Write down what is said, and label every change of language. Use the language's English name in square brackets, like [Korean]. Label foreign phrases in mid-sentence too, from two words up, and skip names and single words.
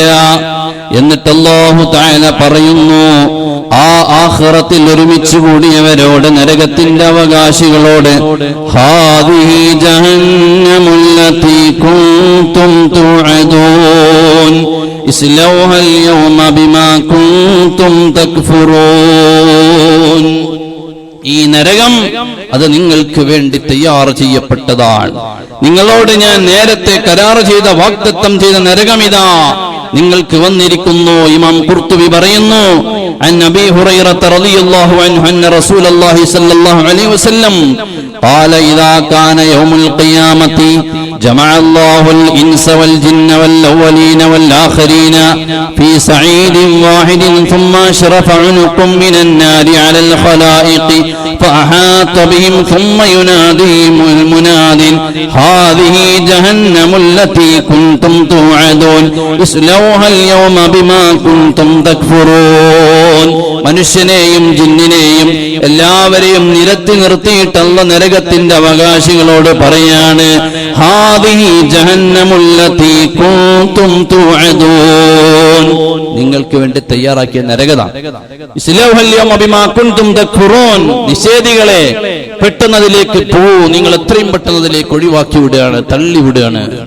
[Malayalam] എന്നിട്ട് അല്ലാഹു തആല പറയുന്നു, ആ ആഖിറത്തിൽ ഒരുമിച്ച് കൂടിയവരോട്, നരകത്തിന്റെ അവകാശികളോട്, [Arabic] هذه جهنم التي كنتم توعدون اصلوها اليوم بما كنتم تكفرون. [Malayalam] ഈ നരകം അത് നിങ്ങൾക്ക് വേണ്ടി തയ്യാർ ചെയ്യപ്പെട്ടതാണ്. നിങ്ങളോട് ഞാൻ നേരത്തെ കരാർ ചെയ്ത, വാഗ്ദത്തം ചെയ്ത നരകം ഇതാ നിങ്ങൾക്ക് വന്നിരിക്കുന്നു. ഇമാം ഖുർത്തുബി പറയുന്നു, [Arabic] عن أبي هريرة رضي الله عنه أن رسول الله صلى الله عليه وسلم قال إذا كان يوم القيامة جمع الله الإنس والجن والأولين والآخرين في صعيد واحد ثم أشرف عنق من النار على الخلائق فأحاط بهم ثم يناديهم المناد هذه جهنم التي كنتم توعدون اصلوها اليوم بما كنتم تكفرون. [Malayalam] മനുഷ്യനെയും ജിന്നിനെയും എല്ലാവരെയും നിരത്തി നിർത്തിയിട്ട് അല്ലാഹ് നരകത്തിന്റെ അവകാശികളോട് പറയാണ്, [Arabic] هذه جهنم التي كنتم توعدون, [Malayalam] നിങ്ങൾക്ക് വേണ്ടി തയ്യാറാക്കിയ നരകതാണ്. [Arabic] اصلوها اليوم بما كنتم تكفرون, [Malayalam] നിഷേധികളെ പെട്ടെന്നതിലേക്ക് പോവൂ, നിങ്ങൾ എത്രയും പെട്ടെന്നതിലേക്ക് ഒഴിവാക്കി വിടുകയാണ്, തള്ളി വിടുകയാണ്.